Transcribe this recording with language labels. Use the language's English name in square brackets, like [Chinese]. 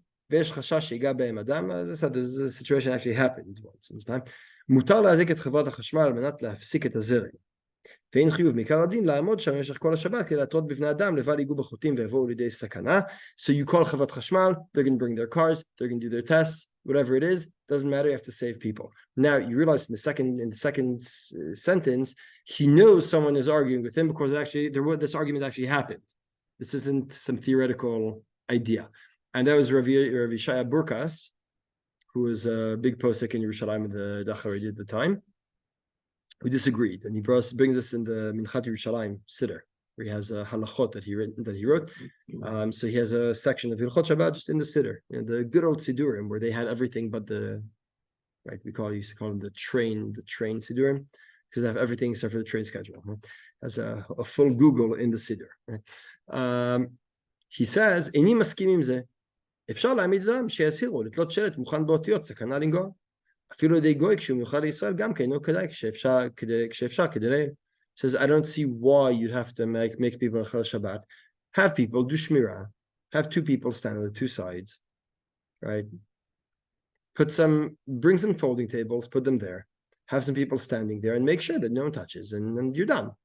[English] As I said, there's a situation actually happened once in this time. [Hebrew] מותר להזעיק את חברת החשמל על מנת להפסיק את הזרם. ואין חיוב מעיקר הדין לעמוד שם במשך כל השבת כדי להתרות בבני אדם לבל ייגעו בחוטים ויבואו לידי סכנה. [English] So you call חברת חשמל, they're going to bring their cars, they're going to do their tests, whatever it is, doesn't matter, you have to save people. Now you realize in the second sentence, he knows someone is arguing with him because actually this argument actually happened. This isn't some theoretical idea. And that was Rav Yishaya Burkas, who was a big posek in Yerushalayim in the Haredi at the time, who disagreed. And he brings us in the Minchat Yerushalayim Siddur, where he has a halachot that he wrote. So he has a section of Hilchot Shabbat just in the Siddur, the good old Siddurim, where they had everything but the, right, we used to call them the train Siddurim, because they have everything except for the train schedule. Right? As a full Google in the Siddur. Right? He says, [Hebrew] "Eini maskim im ze." אפשר להעמיד אדם שיסירו, לתלות שלט מוכן באותיות, סכנה לנגוע. אפילו ידי גוי כשהוא מיוחד לישראל, גם כן לא כדאי כשאפשר כדי [English] says, I don't see why you'd have to make people Chal Shabbat. Have people do shmirah. Have two people stand on the two sides, right? Bring some folding tables, put them there. Have some people standing there and make sure that no one touches, and you're done.